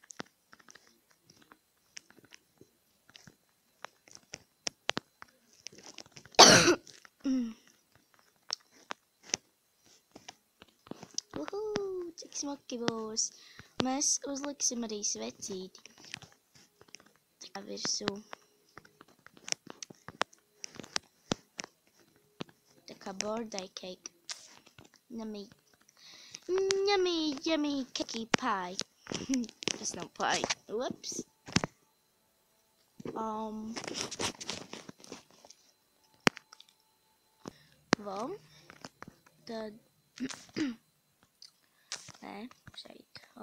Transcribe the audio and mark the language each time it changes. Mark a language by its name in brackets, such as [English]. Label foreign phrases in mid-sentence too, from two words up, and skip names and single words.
[Latvian] Cik smuki būs. Mēs uzliksim arī svecīti. Tā kā virsū. Tā kā [English] birthday cake. Yummy cakey pie. [Latvian] Tas nav pie. Ups. Tad nē, šeit.